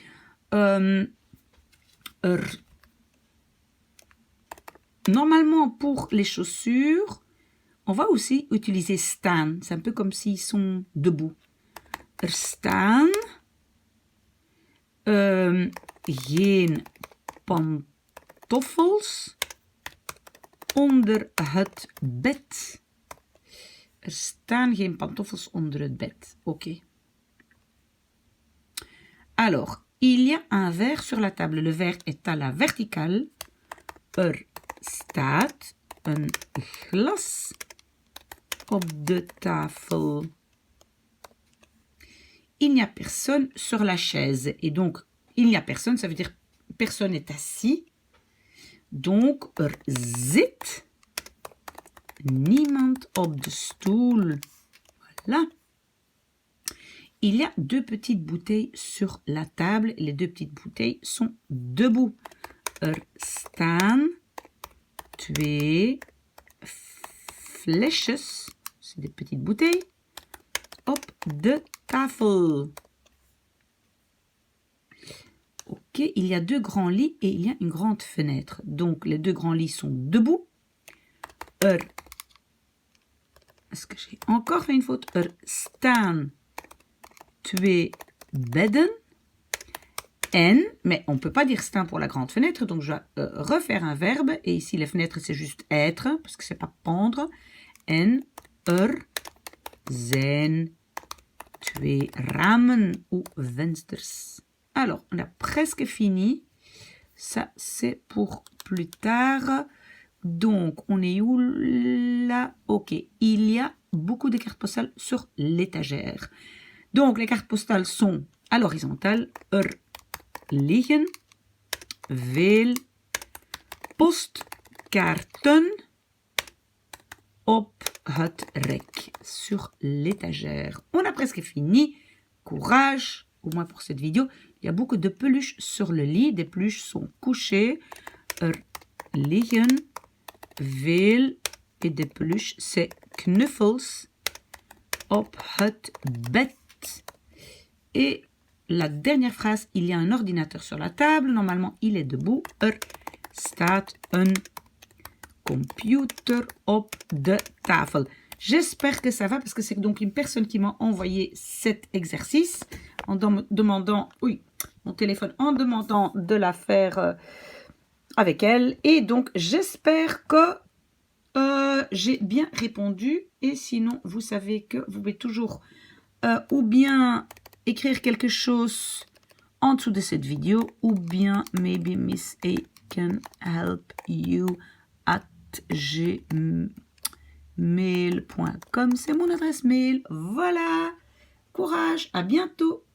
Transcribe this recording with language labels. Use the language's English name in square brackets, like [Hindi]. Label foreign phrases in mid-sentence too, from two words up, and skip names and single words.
[French] Normalement, pour les chaussures, on va aussi utiliser staan. C'est un peu comme s'ils sont debout. [Dutch] Staan geen pantoffels onder het bed. Staan geen pantoffels onder het bed. [French] Ok. Alors, il y a un verre sur la table. Le verre est à la verticale. [Dutch] Staat een glas op de tafel. [French] Il n'y a personne sur la chaise. Et donc, il n'y a personne, ça veut dire personne est assis. Donc, [Dutch] zit niemand op de stoel. [French] Voilà. Il y a 2 petites bouteilles sur la table. Les 2 petites bouteilles sont debout. [Dutch] Staan 2 flesjes, [French] c'est des petites bouteilles, [Dutch] op de tafel. [French] Ok, il y a 2 grands lits et il y a une grande fenêtre. Donc, les 2 grands lits sont debout. Est-ce que j'ai encore fait une faute? [Dutch] Staan 2 bedden. [French] En, mais on ne peut pas dire staan pour la grande fenêtre, donc je vais refaire un verbe. Et ici, les fenêtres, c'est juste être, parce que c'est pas pendre. [Dutch] En, zijn 2 ramen ou vensters. [French] Alors, on a presque fini. Ça, c'est pour plus tard. Donc, on est où là? Ok, il y a beaucoup de cartes postales sur l'étagère. Donc, les cartes postales sont à l'horizontale. [Dutch] Liggen veel postkaarten op het rek, [French] sur l'étagère. On a presque fini. Courage, au moins pour cette vidéo. Il y a beaucoup de peluches sur le lit. Des peluches sont couchées. [Dutch] Liggen veel. [French] Et des peluches, c'est [Dutch] knuffels op het bed. [French] Et la dernière phrase, il y a un ordinateur sur la table. Normalement, il est debout. [Dutch] Staat een computer op de tafel. [French] J'espère que ça va parce que c'est donc une personne qui m'a envoyé cet exercice en demandant, mon téléphone, en demandant de la faire avec elle. Et donc, j'espère que j'ai bien répondu. Et sinon, vous savez que vous pouvez toujours ou bien écrire quelque chose en dessous de cette vidéo ou bien [English] maybe Miss A can help you at gmail.com. [French] C'est mon adresse mail. Voilà. Courage. À bientôt.